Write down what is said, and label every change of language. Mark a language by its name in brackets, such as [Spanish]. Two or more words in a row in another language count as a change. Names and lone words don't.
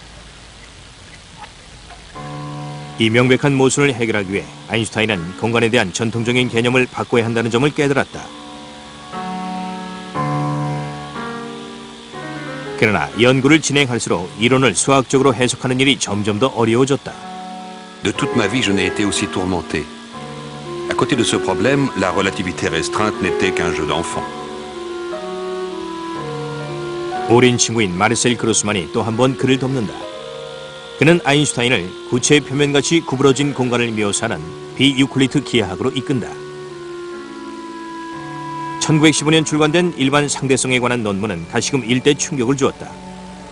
[Korean] 이 명백한 모순을 해결하기 위해 아인슈타인은 공간에 대한 전통적인 개념을 바꿔야 한다는 점을 깨달았다. 그러나 연구를 진행할수록 이론을 수학적으로 해석하는 일이 점점 더 어려워졌다. [French] De toute ma vie, je n'ai été aussi tourmenté. À côté de ce problème, la relativité restreinte n'était qu'un jeu d'enfant. [Korean] 어린 친구인 마르셀 그로스만이 또 한 번 그를 돕는다. 그는 아인슈타인을 구체의 표면같이 구부러진 공간을 묘사하는 비유클리드 기하학으로 이끈다. 1915년 출간된 일반 상대성에 관한 논문은 다시금 일대 충격을 주었다.